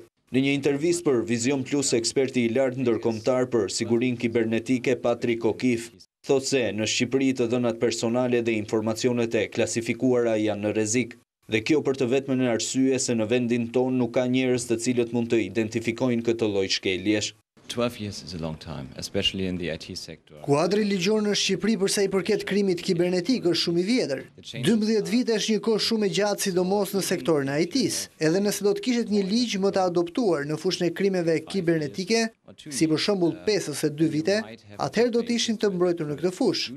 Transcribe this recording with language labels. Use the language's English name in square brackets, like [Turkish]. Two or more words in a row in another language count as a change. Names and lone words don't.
[Albanian] Në një intervistë për Vizion Plus, eksperti i lartë ndërkombëtar për sigurinë kibernetike Patrick O'Keefe thotë se në Shqipëri të dhënat personale dhe informacionet e klasifikuara janë në rrezik, dhe kjo për të vetmen arsye se në vendin tonë nuk ka njerëz të cilët mund të identifikojnë këtë lloj shkeljesh. [English] 12 years is a long time, especially in the IT sector. [Albanian] Kuadri ligjor në Shqipëri për sa i përket krimit kibernetik është shumë i vjetër. 12 vite është një kohë shumë e gjatë, sidomos në sektorin e IT-s. Edhe nëse do të kishet një ligj më të adoptuar në fushën e krimeve kibernetike, si për shembull 5 ose 2 vite, atëherë do të ishin të mbrojtur në këtë fushë.